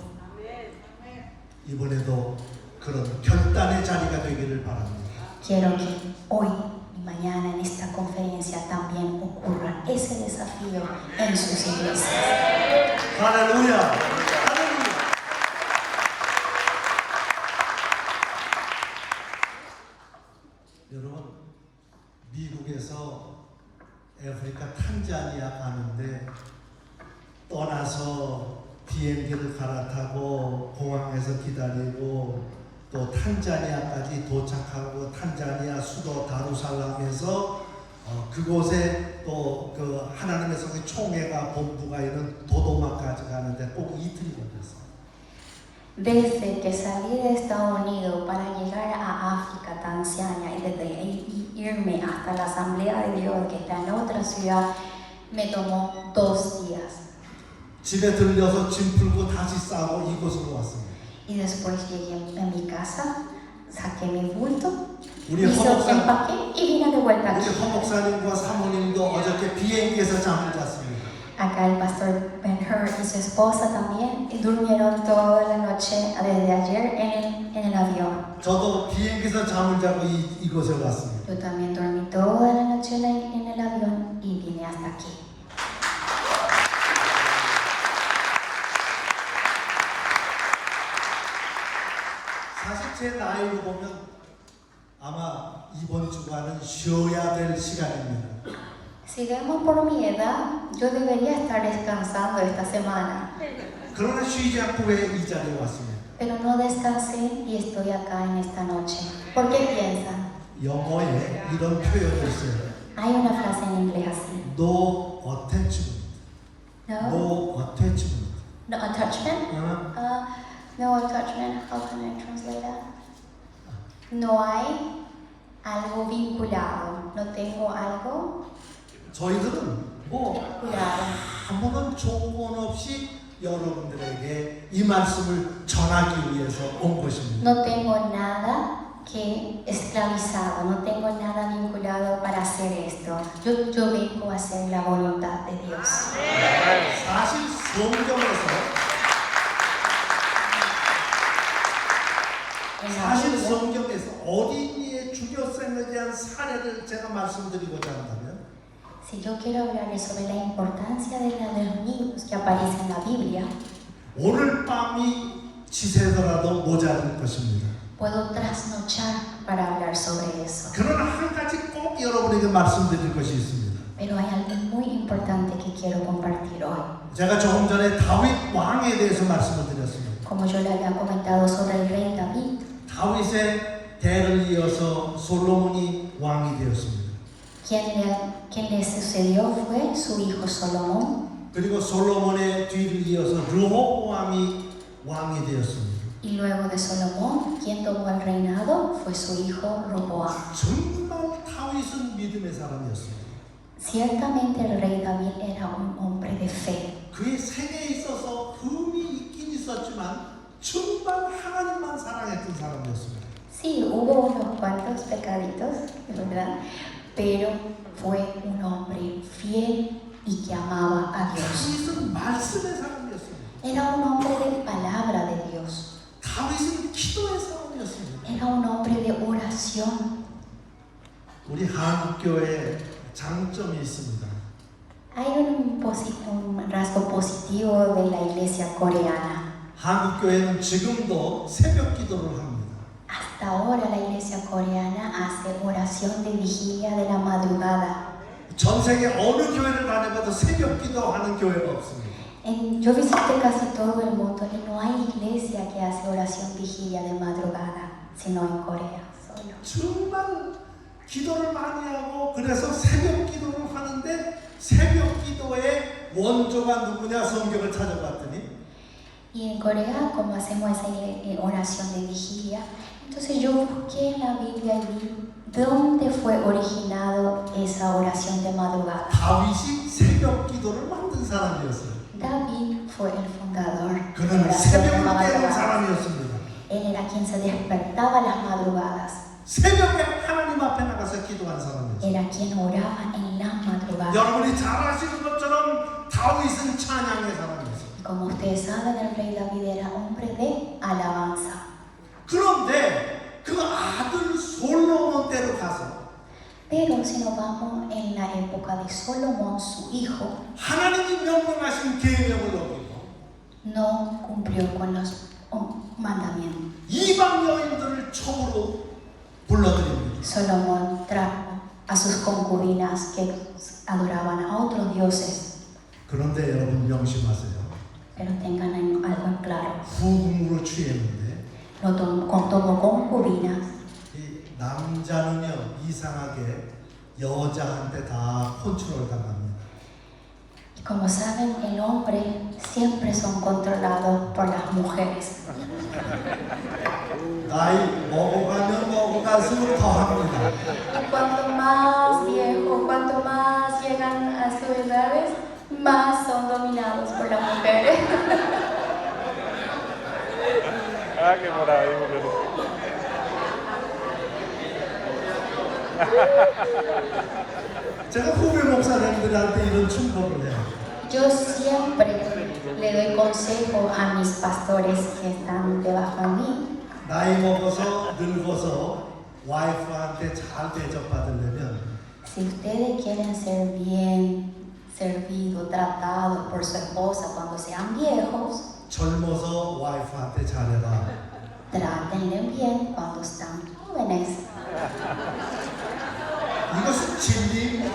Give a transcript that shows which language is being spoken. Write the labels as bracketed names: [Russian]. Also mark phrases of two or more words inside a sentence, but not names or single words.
[Korean] 이번에도 그런 결단의 자리가 되기를 바랍니다. [Spanish] Quiero que hoy y mañana en esta conferencia también ocurra ese desafío en sus iglesias. [Korean] 할렐루야. 할렐루야. 여러분, 미국에서 아프리카 탄자니아 가는데 떠나서 비행기를 갈아타고 공항에서 기다리고 또 탄자니아까지 도착하고 탄자니아 수도 다루살람에서 그곳에 또 그 하나님의 성의 총회가 본부가 있는 도도마까지 가는데 꼭 이틀이 걸렸어요. [Spanish] Desde que salí de Estados Unidos para llegar a África, Tanzania, y desde ahí irme hasta la Asamblea de Dios que está en otra ciudad, me tomó 2 días. [Korean] 집에 들려서 짐 풀고 다시 싸고 이곳으로 왔습니다. [Spanish] Y después llegué a mi casa, saqué mi bulto, [Korean] 우리 [Spanish] hice [Korean] 허 목사, [Spanish] empaqué y vine de vuelta [Korean] 우리 [Spanish] aquí. [Korean] 허 목사님과 사모님도 어저께 비행기에서 잠을 잤습니다. [Spanish] Acá el pastor Ben-Hur y su esposa también durmieron toda la noche desde ayer en el avión. [Korean] 저도 비행기에서 잠을 자고 이곳에 왔습니다. [Spanish] Yo también dormí toda la noche en el avión y vine hasta aquí. [Korean] 사실 제 나이로 보면 아마 이번 주간은 쉬어야 될 시간입니다. [Spanish] Si vemos por mi edad, yo debería estar descansando esta semana, [Korean] 그러나 쉬지 않고 왜 이 자리에 왔습니까? [Spanish] pero no descansé y estoy acá en esta noche. ¿Por qué piensan? [Korean] 영어에 이런 표현이 있어요. [Spanish] Hay una frase en inglés así. [English] No attachment. No, No attachment. no attachment. 어? No attachment. How can I translate that? [Spanish] No hay algo vinculado. No tengo algo [Korean] 저희들은 뭐 [Spanish] vinculado. [Korean] 아무런 조건 없이 여러분들에게 이 말씀을 전하기 위해서 온 것입니다. [Spanish] No tengo nada que esclavizado, no tengo nada vinculado para hacer esto. Yo vengo a hacer la voluntad de Dios. [Korean] 사실 [Spanish] En la [Korean] 사실 [Spanish] Biblia, [Korean] 성경에서 어린이의 주교성에 대한 사례를 제가 말씀드리고자 한다면 [Spanish] si yo quiero hablarles sobre la importancia de los niños que aparece en la Biblia, [Korean] 오늘 밤이 지새더라도 모자랄 것입니다. [Spanish] puedo trasnochar para hablar sobre eso. [Korean] 그러나 한 가지 꼭 여러분에게 말씀드릴 것이 있습니다. [Spanish] Pero hay algo muy importante que quiero compartir hoy. [Korean] 제가 조금 전에 다윗 왕에 대해서 말씀을 드렸습니다. [Spanish] Como yo le había comentado sobre el rey David, [Korean] 다윗의 대를 이어서 솔로몬이 왕이 되었습니다. [Spanish] quien le sucedió fue su hijo Salomón. [Korean] 그리고 솔로몬의 뒤를 이어서 르호보암이 왕이 되었습니다. [Spanish] Y luego de Salomón, quien tomó el reinado fue su hijo Roboam. [Korean] 정말 다윗은 믿음의 사람이었습니다. [Spanish] Ciertamente el rey David era un hombre de fe. [Korean] 그의 생애에 있어서 흠이 있긴 있었지만 정말 하나님만 사랑했던 사람이었습니다. [Spanish] Sí, hubo unos cuantos pecaditos, ¿verdad? Pero fue un hombre fiel y que amaba a Dios. [Korean] 다윗은 말씀의 사람이었습니다. [Spanish] Era un hombre de palabra de Dios. [Korean] 다윗은 기도의 사람이었습니다. [Spanish] oración. [Korean] 우리 한국교회에 장점이 있습니다. [Spanish] Hay un rasgo positivo de la iglesia coreana. [Korean] 한국교회는 지금도 새벽 기도를 합니다. [Spanish] Hasta ahora la iglesia coreana hace oración de vigilia de la madrugada. [Korean] 전 세계 어느 교회를 다녀봐도 새벽 기도하는 교회가 없습니다. [Spanish] Yo visité casi todo el mundo y no hay iglesia que hace oración vigilia de madrugada, sino en Corea solo. [Korean] 정말 기도를 많이 하고 그래서 새벽 기도를 하는데 새벽 기도의 원조가 누구냐 성경을 찾아봤더니 [Spanish] Y en Corea, como hacemos esa oración de vigilia, entonces yo busqué en la Biblia y vi dónde fue originado esa oración de madrugada. [Korean] 다윗이 새벽 기도를 만든 사람이었어요. [Spanish] David fue el fundador de la [Korean] 그는 [Spanish] oración de [Korean] 새벽을 깨는 [Spanish] madrugada. [Korean] 사람이었습니다. [Spanish] Él era quien se despertaba a las madrugadas. [Korean] 새벽에 하나님 앞에 나가서 기도한 사람이었어요. [Spanish] Era quien oraba en las madrugadas. [Korean] 여러분이 잘 아시는 것처럼 다윗은 찬양의 사람이었어요. [Spanish] Como ustedes saben, el rey David era hombre de alabanza. [Korean] 그런데 그 아들 솔로몬 때로 가서 [Spanish] Pero si nos vamos en la época de Salomón, su hijo, [Korean] 하나님이 명령하신 계명을 어기고 [Spanish] no cumplió con los mandamientos. [Korean] 이방 여인들을 촉으로 불러들입니다. [Spanish] Salomón trajo a sus concubinas que adoraban a otros dioses. [Korean] 그런데 여러분 명심하세요. [Spanish] Pero tengan algo en claro. [Korean] 후궁으로 취했는데 [Spanish] No tomó concubinas. [Korean] 이 남자는요 이상하게 여자한테 다 컨트롤 당합니다. [Spanish] Y como saben, el hombre siempre son controlados por las mujeres. [Korean] 나이 먹어가면 먹어갈수록 더 합니다. [Spanish] Y cuanto más viejos, cuanto más llegan a sus edades, más son dominados por las mujeres. Ah, qué por ahí, mujer. [Korean] 제가 후배 목사님들한테 이런 충고를 해요. [Spanish] Yo siempre le doy consejo a mis pastores que están debajo de mí. [Korean] 나이 먹어서 늙어서 와이프한테 잘 대접받으려면 [Spanish] Si ustedes quieren ser bien servidos, tratados por su esposa cuando sean viejos, [Korean] 젊어서 와이프한테 잘해라. [Spanish] trátenle bien cuando están jóvenes. [Korean] 이것은 진리입니다.